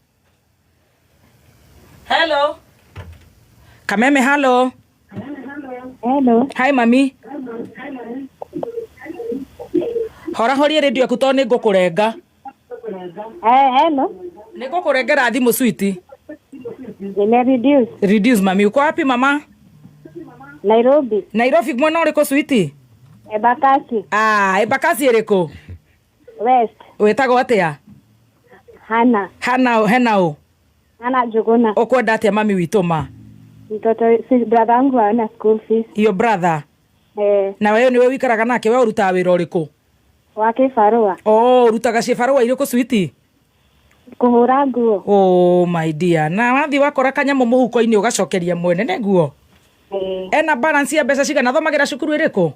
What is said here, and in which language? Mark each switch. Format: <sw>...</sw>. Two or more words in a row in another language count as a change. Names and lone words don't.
<en>Kameme, hello. Hi mami.</en> <ki>Horia radio yaku tondũ nĩ ngũkũrenga.</ki> <en>Hello.</en> <ki>Nĩ ngũkũrengera thimũ sweetie.</ki> <en>Reduce mami.</en> <sw>Uko wapi mama? Nairobi.</sw> <ki>Nairobi mwena ũrĩkũ sweetie? Embakasi. Embakasi ĩrĩkũ? West. Wĩtagwo atĩa? Hana Njuguna. Ukwenda atia mami witũ ma?</ki> <sw>Mtoto si brother wangu ana</sw> <en>school fees. Your brother?</en> <ki>Na wewe niwe wikaraga nake, wewe urutaga wĩra ũrĩkũ? Wa kĩbarũa. Rutaga cibarũa irĩkũ switi? Kũhũra nguo.</ki> <en>My dear.</en> <ki>Na wathi wakora kanyamũ mũhuko-inĩ ũgacokeria mwene nĩ nguo? Ena balance ya mbeca cigana? Thomagĩra cukuru ĩrĩkũ?</ki>